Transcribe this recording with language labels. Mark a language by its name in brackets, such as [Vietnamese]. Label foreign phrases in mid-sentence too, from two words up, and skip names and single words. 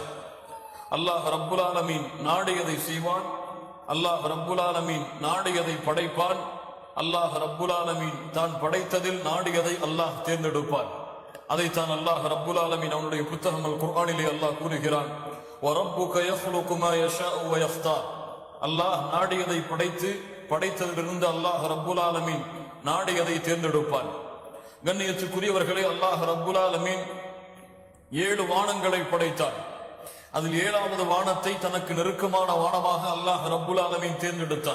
[Tamil] அல்லாஹ் [Arabic] رب العالمين [Tamil] நாடியதை செய்வான். அல்லாஹ் [Arabic] رب العالمين [Tamil] நாடியதை படைப்பான். அல்லாஹ் [Arabic] رب العالمين [Tamil] தான் படைத்ததில் நாடியதை அல்லாஹ் தேர்ந்தெடுப்பான். அதைத்தான் அல்லாஹ் [Arabic] رب العالمين [Tamil] அவனுடைய புத்தகங்கள் குர்ஆனிலே அல்லாஹ் கூறுகிறான், [Arabic] وَرَبُّكَ يَخْلُقُ مَا يَشَاءُ وَيَخْتَارُ. [Tamil] அல்லாஹ் நாடியதை படைத்ததிலிருந்து அல்லாஹ் [Arabic] رب العالمين [Tamil] நாடியதை தேர்ந்தெடுப்பான். கண்ணியத்துக்குரியவர்களே, அல்லாஹ் [Arabic] رب العالمين [Tamil] 7 வானங்களை படைத்தான். அதில் 7வது வானத்தை தனக்கு நெருக்கமான வானமாக அல்லாஹ் [Arabic] رب العالمين [Tamil] தேர்ந்தெடுத்தான்.